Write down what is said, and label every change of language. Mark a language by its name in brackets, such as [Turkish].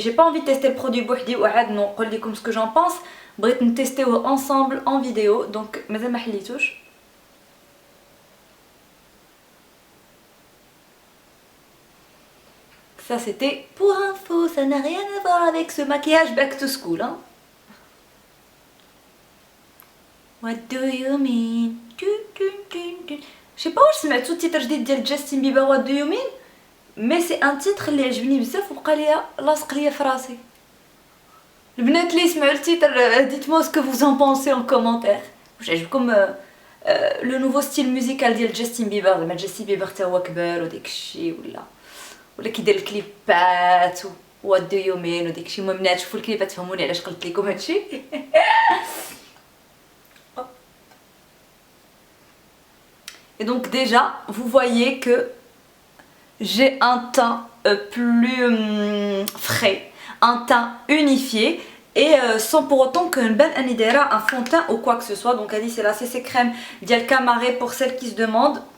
[French] J'ai pas envie de tester le produit [Arabic] بوحدي وعاد نقول لكم [French] ce que j'en pense. [Arabic] بغيت نتيستيوه [French] ensemble en vidéo, donc [Arabic] مازال ما حليتوش. [French] Ça c'était pour info, ça n'a rien à voir avec ce maquillage back to school, hein. [English] What do you mean? [French] Je sais pas [Arabic] واش سمعتو التيتر جديد ديال جاستين بيبر What do you mean, [French] mais c'est un titre [Arabic] اللي عجبني بزاف وبقى ليا لاصق ليا في راسي. البنات اللي سمعوا التيتر, [French] dites-moi ce que vous en pensez en commentaire. [Arabic] واش عجبكم لو نوفو ستيل ميوزيكال ديال جاستين بيبر؟ زعما جاستين بيبر حتى هو كبر وداك الشيء ولا كيدير الكليبات What do you mean وداك الشيء. المهم بنات شوفوا الكليبات تفهموني علاش قلت لكم هادشي. [French] Et donc déjà, vous voyez que j'ai un teint plus frais, un teint unifié et sans pour autant que ben anidera un fond de teint ou quoi que ce soit. Donc elle dit c'est la CC crème d'Yal Camaré pour celles qui se demandent.